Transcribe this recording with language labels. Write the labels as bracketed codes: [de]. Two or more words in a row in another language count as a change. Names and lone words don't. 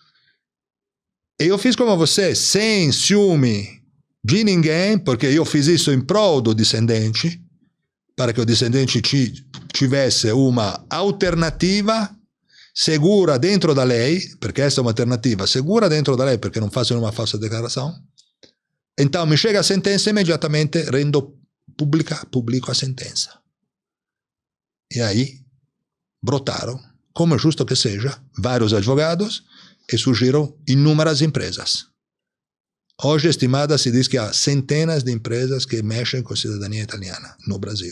[pt] E eu fiz como você, sem ciúme de ninguém, porque eu fiz isso em prol do discendente, para que o discendente tivesse uma alternativa segura dentro da lei, perché essa é uma alternativa segura dentro da lei, [it] perché non faccio [pt] uma falsa declaração. Então me chega a sentença, imediatamente rendo publico a sentença. E aí brotaram, como é justo que seja, vários advogados e surgiram inúmeras empresas. Hoje, estimada, se diz que há centenas de empresas que mexem com a cidadania italiana no Brasil.